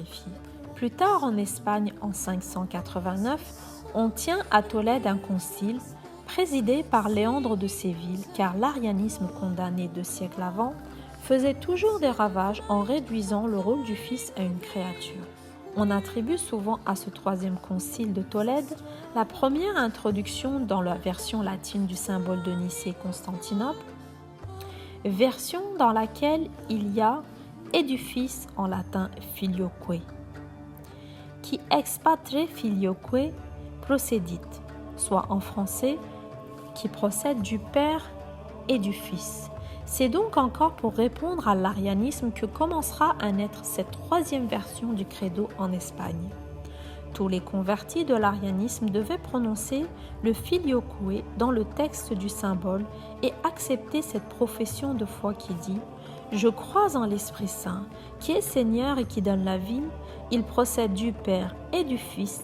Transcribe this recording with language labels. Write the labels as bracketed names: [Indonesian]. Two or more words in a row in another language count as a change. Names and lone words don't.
[French] » Plus tard en Espagne, en 589, on tient à Tolède un concile présidé par Léandre de Séville, car l'arianisme condamné 2 siècles avant faisait toujours des ravages en réduisant le rôle du Fils à une créature. On attribue souvent à ce troisième concile de Tolède la première introduction dans la version latine du symbole de Nicée-Constantinople, version dans laquelle il y a et du Fils en latin filioque, [Latin] qui ex patre filioque procedit, [French] soit en français qui procède du Père et du Fils. C'est donc encore pour répondre à l'arianisme que commencera à naître cette troisième version du credo en Espagne. Tous les convertis de l'arianisme devaient prononcer le filioque dans le texte du symbole et accepter cette profession de foi qui dit « Je crois en l'Esprit Saint, qui est Seigneur et qui donne la vie, il procède du Père et du Fils.